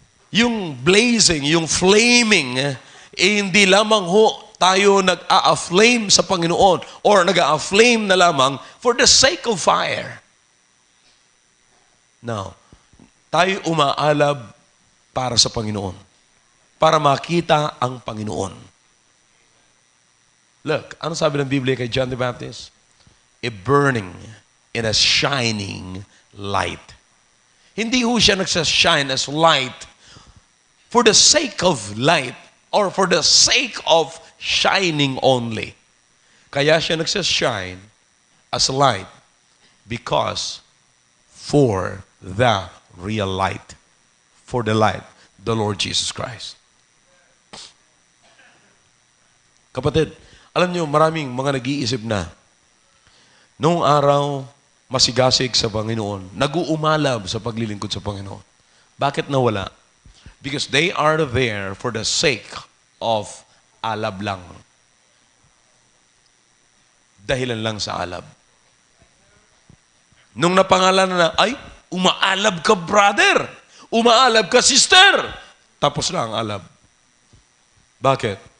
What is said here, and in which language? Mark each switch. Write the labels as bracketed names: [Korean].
[Filipino] yung blazing, yung flaming, hindi lamang ho tayo nag-a-flame sa Panginoon or nag-a-flame na lamang [English] for the sake of fire. [Filipino] Now, tayo umaalab para sa Panginoon. Para makita ang Panginoon. Look, ano sabi ng Biblia kay John the Baptist? [English] A burning and a shining light. [Filipino] Hindi ho siya nagsashine [English] as light for the sake of light or for the sake of shining only. [Filipino] Kaya siya nagsashine [English] as light because for the real light. For the light, the Lord Jesus Christ. [Filipino] Kapatid, alam niyo, maraming mga nag-iisip na noong araw, masigasig sa Panginoon, nag-uumalab sa paglilingkod sa Panginoon. Bakit nawala? [English] Because they are there for the sake of [Filipino] alab lang. Dahilan lang sa alab. Nung napangalan na, ay, umaalab ka, brother! Umaalab ka, sister! Tapos na ang alab. Bakit?